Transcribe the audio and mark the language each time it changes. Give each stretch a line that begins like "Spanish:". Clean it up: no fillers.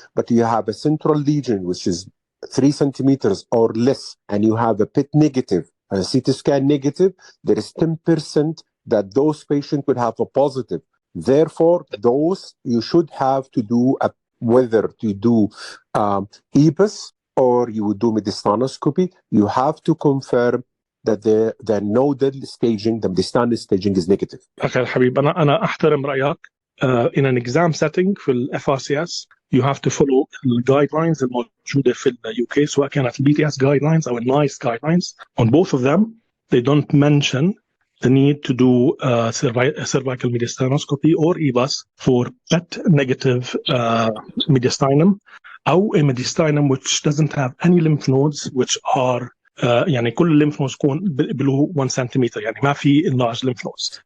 English: But you have a central lesion which is 3 centimeters or less, and you have a PET negative, a CT scan negative, there is 10% that those patients would have a positive. Therefore, those you should have to do whether to do EBUS or you would do mediastinoscopy. You have to confirm that the nodal staging, the mediastinal staging is negative.
Arabic: أخي الحبيب أنا أحترم رأيك.
English: In an exam setting
Arabic: في ال
English: FRCS you have to follow the guidelines
Arabic: الموجودة في ال
English: UK
Arabic: سواء كانت ال
English: BTS guidelines
Arabic: أو ال
English: NICE guidelines. On both of them they don't mention the need to do cervical mediastinoscopy or EBUS for PET negative mediastinum أو a mediastinum which doesn't have any lymph nodes which are
Arabic: يعني كل الليمف نودز تكون
English: below 1 centimeter
Arabic: يعني ما في
English: enlarged lymph nodes.